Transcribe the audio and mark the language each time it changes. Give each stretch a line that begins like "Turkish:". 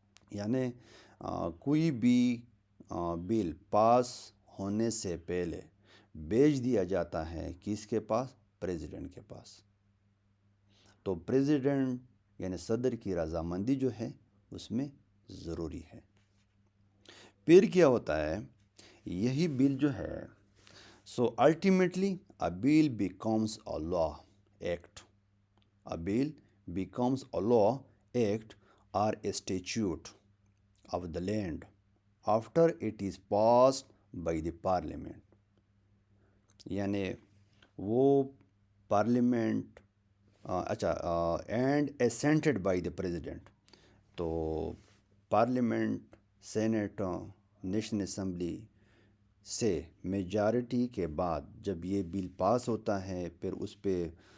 Urdu: یعنی کوئی بھی بل پاس ہونے سے پہلے بھیج دیا جاتا ہے کس کے پاس؟ پریزیڈنٹ کے پاس۔ تو پریزیڈنٹ یعنی صدر کی رضامندی جو ہے اس میں ضروری ہے۔ پھر کیا ہوتا ہے، یہی بل جو ہے so ultimately
English: a bill becomes a law act. A bill becomes a law act or a statute of the land after it is passed by the parliament.
Urdu: یعنی وہ parliament and
English: assented by the president.
Urdu: تو parliament, Saint, national assembly سے majority کے بعد جب یہ بل پاس ہوتا ہے پھر اس پہ